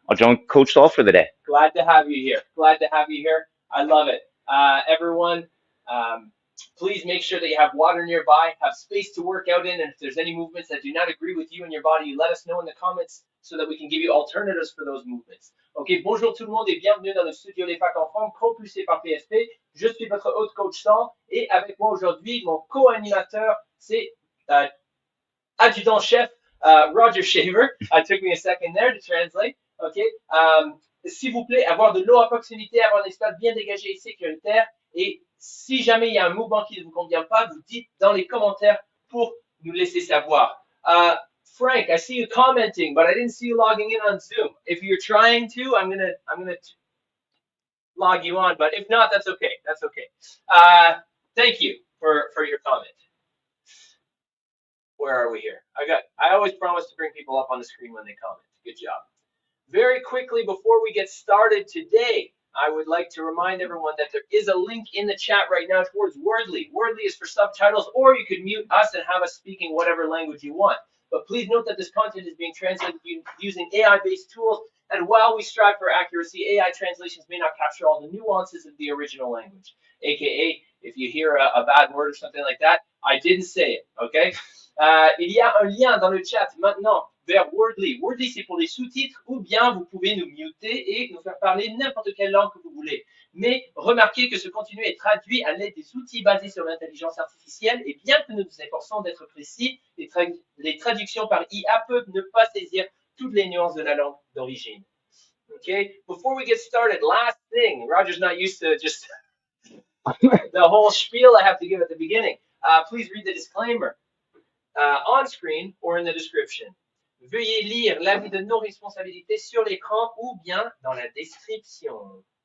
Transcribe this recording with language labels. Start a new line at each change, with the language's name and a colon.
English: I'll join Coach Saul for the day. Glad to have you here. Glad to have you here. I love it. Everyone, please make sure that you have water nearby, have space to work out in, and if there's any movements that do not agree with you and your body, let us know in the comments so that we can give you alternatives for those movements.
French: Ok, bonjour tout le monde et bienvenue dans le studio Les Facs en forme, propulsé par PSP. Je suis votre hôte Coach Saul et avec moi aujourd'hui, mon co-animateur, c'est adjudant-chef Roger Shaver.
English: It took me a second there to translate.
French: Ok, s'il vous plaît, avoir de l'eau à proximité, avoir un espace bien dégagé et sécuritaire. Et si jamais il y a un mouvement qui ne vous convient pas, vous dites dans les commentaires pour nous laisser savoir.
English: Frank, I see you commenting, but I didn't see you logging in on Zoom. If you're trying to, I'm gonna log you on, but if not, that's okay. That's okay. Thank you for your comment. Where are we here? I always promise to bring people up on the screen when they comment. Good job. Very quickly before we get started today, I would like to remind everyone that there is a link in the chat right now towards Wordly. Wordly is for subtitles, or you could mute us and have us speaking whatever language you want. But please note that this content is being translated using AI-based tools, and while we strive for accuracy, AI translations may not capture all the nuances of the original language. AKA, if you hear a bad word or something like that, I didn't say it, okay?
French: Il y a un lien dans le chat maintenant vers Wordly. Wordly, c'est pour les sous-titres, ou bien vous pouvez nous muter et nous faire parler n'importe quelle langue que vous voulez. Mais remarquez que ce contenu est traduit à l'aide des outils basés sur l'intelligence artificielle, et bien que nous nous efforçons d'être précis, les traductions par IA peuvent ne pas saisir toutes les nuances de la langue d'origine.
English: Okay, before we get started, last thing, Roger's not used to just the whole spiel I have to give at the beginning. Please read the disclaimer on screen or in the description.
French: Veuillez lire l'avis de non-responsabilité sur l'écran ou bien dans la description.